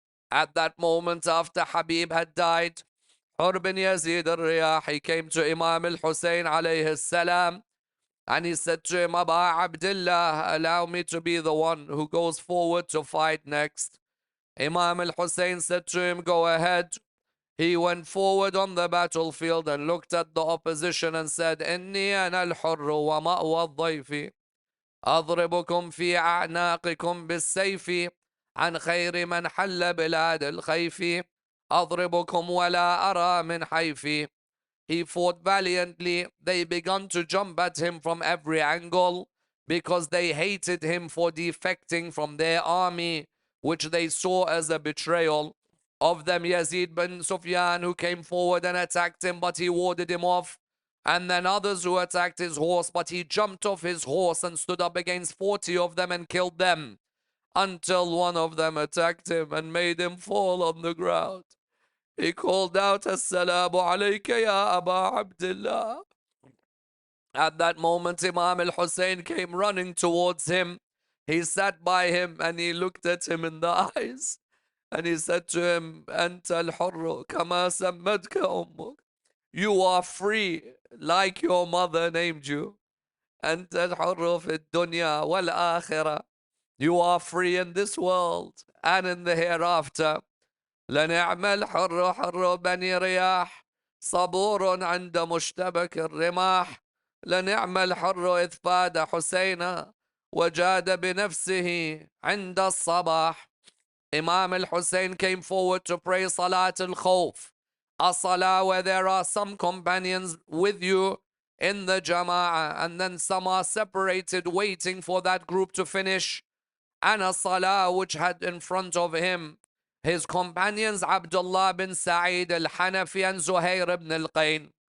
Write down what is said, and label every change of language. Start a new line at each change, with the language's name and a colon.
English: At that moment, after Habib had died, Hur bin Yazid al-Riyahi came to Imam al-Hussein alayhi salam and he said to him, Aba Abdullah, allow me to be the one who goes forward to fight next. Imam al-Hussein said to him, go ahead. He went forward on the battlefield and looked at the opposition and said,
Arabic: إني أنا الحر ومأوى الضيف أضربكم في أعناقكم بالسيف عن خير من حل بلاد الخيف أضربكم ولا أرى من حيفي.
English: He fought valiantly. They began to jump at him from every angle. because they hated him for defecting from their army, which they saw as a betrayal. Of them, Yazid bin Sufyan, who came forward and attacked him, but he warded him off. And then others who attacked his horse, but he jumped off his horse and stood up against 40 of them and killed them, until one of them attacked him and made him fall on the ground. He called out, Assalamu alayka ya Aba Abdullah. At that moment, Imam Hussain came running towards him. He sat by him and he looked at him in the eyes. And he said to him,
Arabic: Anta al-hurru kama sammadka ummuk.
English: You are free like your mother named you.
Arabic: Anta al-hurru fi dunya wal akhirah.
English: You are free in this world and in the hereafter.
Arabic: لنعم الحر حر بني رياح صبور عند مشتبك الرماح لنعم الحر إذ فاد حسينا وجاد بنفسه عند الصباح.
English: Imam al-Hussein came forward to pray Salat al-Khawf, a salah where there are some companions with you in the Jama'ah and then some are separated waiting for that group to finish, and a salah which had in front of him his companions Abdullah bin Sa'id al-Hanafi and Zuhair ibn al-Qayn.